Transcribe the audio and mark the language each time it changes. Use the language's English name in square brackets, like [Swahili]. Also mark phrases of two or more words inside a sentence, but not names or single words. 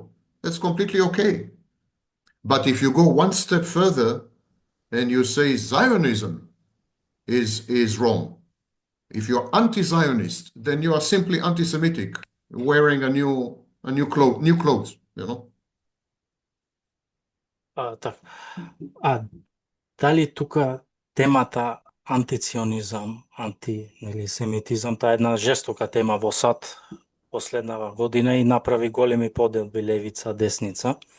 [English] That's completely okay. But if you go one step further and you say Zionism is wrong, if you're anti-Zionist, then you are simply anti-Semitic, wearing new clothes, you know? [Macedonian] Така. Дали тука темата антиционизам, семитизам, таа е една жестока тема во САД последнава година и направи големи поделби левица, десница.